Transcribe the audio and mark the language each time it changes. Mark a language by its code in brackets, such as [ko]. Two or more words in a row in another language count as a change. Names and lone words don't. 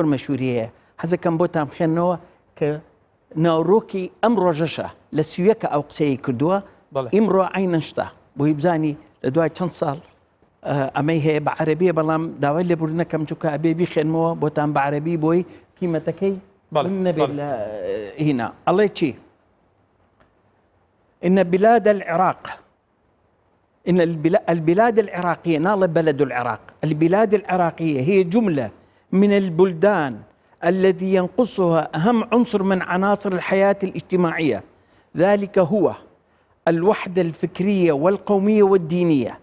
[ckb] مەشهوری هەیە حەزەکەم بۆتان بخێنەوە کە ناوڕۆکی ئەم ڕۆژەشە لە سویەکە ئەو قسەی کردووە ئیمڕۆ عینەن شتە بۆی بزانی لە دوای چەند ساڵ ئەمەی هەیە بە عەرەبیە بەڵام داوای لێبوردنەکەم چووکە ئەبێ بیخێنمەوە بۆتان بە عەرەبی بۆی قیمەتەکەی نەبێت لە هینا ئەڵێ چی؟ [ar] إن بلاد العراق إن البلاد العراقية نال بلد العراق، البلاد العراقية هي جملة من البلدان الذي ينقصها أهم عنصر من عناصر الحياة الاجتماعية، ذلك هو الوحدة الفكرية والقومية والدينية.